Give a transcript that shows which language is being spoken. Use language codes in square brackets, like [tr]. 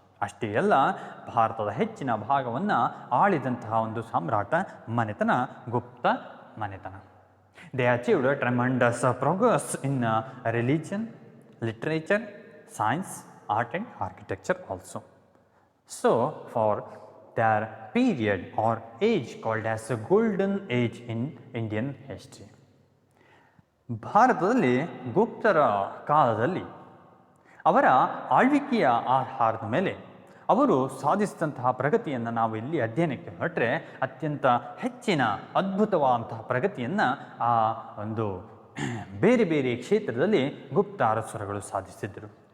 [kn] ಅಷ್ಟೇ ಅಲ್ಲ, ಭಾರತದ ಹೆಚ್ಚಿನ ಭಾಗವನ್ನು ಆಳಿದಂತಹ ಒಂದು ಸಾಮ್ರಾಟ ಮನೆತನ ಗುಪ್ತ ಮನೆತನ. [en] They achieved tremendous progress in religion, literature, science, art and architecture also. So for their period or age called as a golden age in Indian history. [kn] ಭಾರತದಲ್ಲಿ ಗುಪ್ತರ ಕಾಲದಲ್ಲಿ ಅವರ ಆಳ್ವಿಕೆಯ ಆಧಾರದ ಮೇಲೆ ಅವರು ಸಾಧಿಸಿದಂತಹ ಪ್ರಗತಿಯನ್ನು ನಾವು ಇಲ್ಲಿ ಅಧ್ಯಯನಕ್ಕೆ ಹೊರಟ್ರೆ ಅತ್ಯಂತ ಹೆಚ್ಚಿನ ಅದ್ಭುತವಾದಂತಹ ಪ್ರಗತಿಯನ್ನು ಆ ಒಂದು ಬೇರೆ ಬೇರೆ ಕ್ಷೇತ್ರದಲ್ಲಿ ಗುಪ್ತ ಅರಸರುಗಳು ಸಾಧಿಸಿದರು.